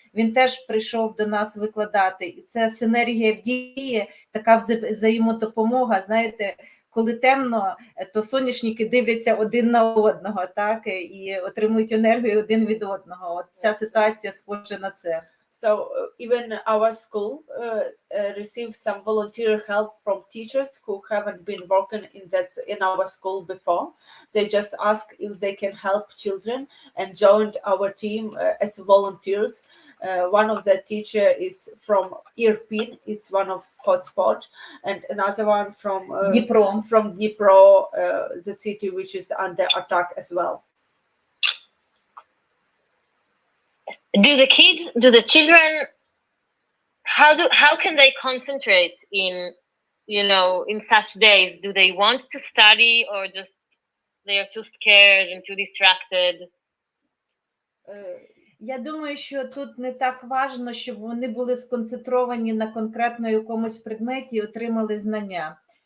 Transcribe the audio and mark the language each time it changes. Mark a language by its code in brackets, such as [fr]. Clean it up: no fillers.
[uk] Він теж прийшов до нас викладати. І це синергія в дії, така взаємодопомога, знаєте, коли темно, то соняшники дивляться один на одного, так, і отримують енергію один від одного. От ця ситуація схожа на це. [en] So even our school received some volunteer help from teachers who haven't been working in our school before. They just ask if they can help children and joined our team as volunteers. One of the teacher is from Irpin, it's one of hotspot, and another one from Dnipro, the city which is under attack as well. Do the children, how can they concentrate in such days? Do they want to study, or just they are too scared and too distracted? [uk] Я думаю, що тут не так важливо, щоб вони були сконцентровані на конкретно якомусь предметі і отримали знання.